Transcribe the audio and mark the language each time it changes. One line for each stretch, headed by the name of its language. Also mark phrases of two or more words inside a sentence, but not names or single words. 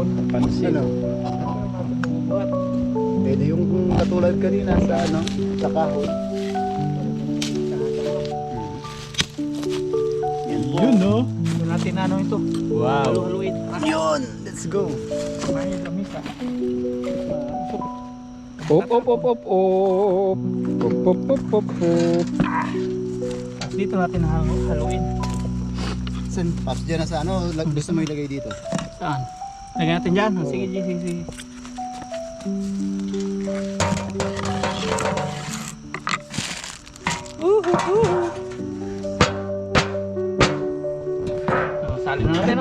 Filipino: pansit. Ano? buhat. Pwede yung katulad kanina sa ano, sa kahon. Yun no? Doon natin na ano ito. Wow. Halu-haluin. Yun!
English: Let's go!
Filipino: May lamis ah. Op, op, op, op, op. Op, op, op, op, op. Tapos dito natin haluin. San, Paps, dyan na sa ano, gusto mo ilagay dito? Saan? Lagyan natin dyan. Sige, sige. Sali na natin, no?